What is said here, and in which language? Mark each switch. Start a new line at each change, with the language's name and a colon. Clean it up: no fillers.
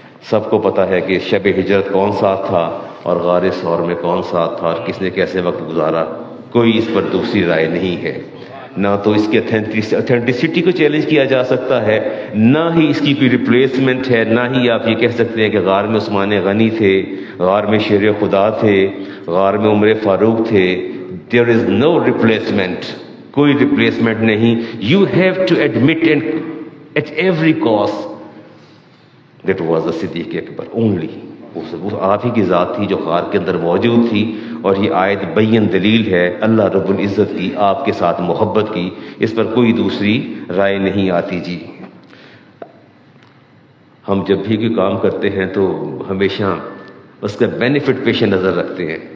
Urdu: سب کو پتہ ہے کہ شب ہجرت کون ساتھ تھا اور غار ثور میں کون ساتھ تھا اور کس نے کیسے وقت گزارا. کوئی اس پر دوسری رائے نہیں ہے. نہ تو اس کی اتھینٹسٹی کو چیلنج کیا جا سکتا ہے, نہ ہی اس کی کوئی ریپلیسمنٹ ہے, نہ ہی آپ یہ کہہ سکتے ہیں کہ غار میں عثمان غنی تھے, غار میں شیر خدا تھے, غار میں عمر فاروق تھے.
English: There is no replacement.
Urdu: کوئی ریپلیسمنٹ نہیں.
English: You have to admit and at every cost that was the Siddiq Akbar only.
Urdu: وہ آپ ہی کی ذات تھی جو غار کے اندر موجود تھی. اور یہ آیت بین دلیل ہے اللہ رب العزت کی آپ کے ساتھ محبت کی. اس پر کوئی دوسری رائے نہیں آتی. جی ہم جب بھی کوئی کام کرتے ہیں تو ہمیشہ اس کا بینیفٹ پیش نظر رکھتے ہیں.